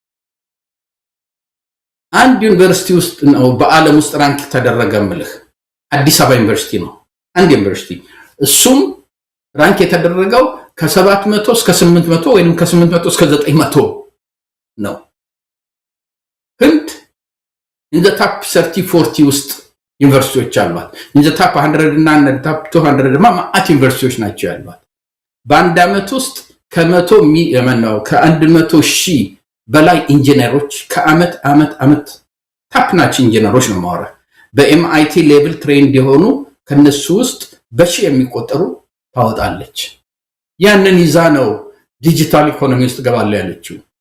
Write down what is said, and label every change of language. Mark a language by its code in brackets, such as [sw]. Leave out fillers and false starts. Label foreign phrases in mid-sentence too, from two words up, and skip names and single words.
[am] አንድ ዩኒቨርሲቲ ውስጥ ነው በዓለም ውስጥ ራንክ ተደረገ ምልህ አዲስ አበባ ዩኒቨርሲቲ ነው። አንድ ዩኒቨርሲቲ እሱም ራንክ የተደረገው ከ700 እስከ 800 ወይም ከ800 እስከ 900 ነው። ህንድ [en] in the top 30-40 [am] ውስጥ ዩኒቨርሲቲዎች አሏት። [en] in the top 100 [am] እና top 200 ማአት ዩኒቨርሲቲዎች ናቸው ያሏት። በአንድ ዓመት ውስጥ ከ100 ሺህ በላይ ኢንጂነሮች ከአመት [en] top notch [am] ኢንጂነሮች ነው ማወራ። በኤምአይቲ ሌቭል ትሬንድ የሆኑ ከነሱ ውስጥ በሺህ የሚቆጠሩ ታወጣለች። ያንን ይዛ ነው [en] digital economy [am] ውስጥ ገባለ ያለችው።